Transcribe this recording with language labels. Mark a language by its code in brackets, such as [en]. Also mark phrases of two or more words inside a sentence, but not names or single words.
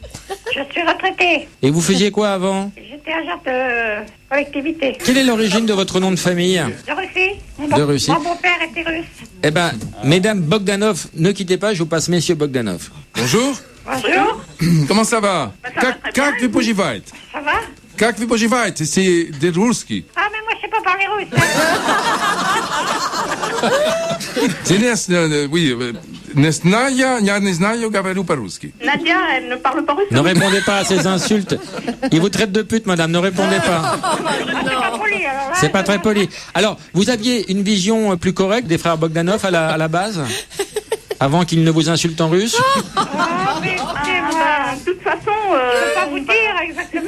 [fr] Je suis retraitée. Et vous faisiez quoi avant? J'étais agent de collectivité. Quelle est l'origine de votre nom de famille? De Russie. De Russie. Mon beau-père était russe. Eh ben, Mesdames Bogdanov, ne quittez pas, je vous passe Messieurs Bogdanov. Bonjour. Bonjour. Comment ça va? [ru] Как вы поживаете? [fr] Ça va? [ru] Как вы поживаете? [fr] C'est des Russki. Ah, mais moi, je sais pas parler russe. C'est oui. [ru] Nesnaya, я не знаю, говорю по-русски. [fr] Nadia, elle ne parle pas russe. Ne répondez pas à ces insultes. Il vous traite de pute, madame, ne répondez pas. C'est pas très poli. Alors, vous aviez une vision plus correcte des frères Bogdanov à la base, avant qu'ils ne vous insultent en russe? Mais écoutez-moi, de toute façon, je peux pas vous dire exactement.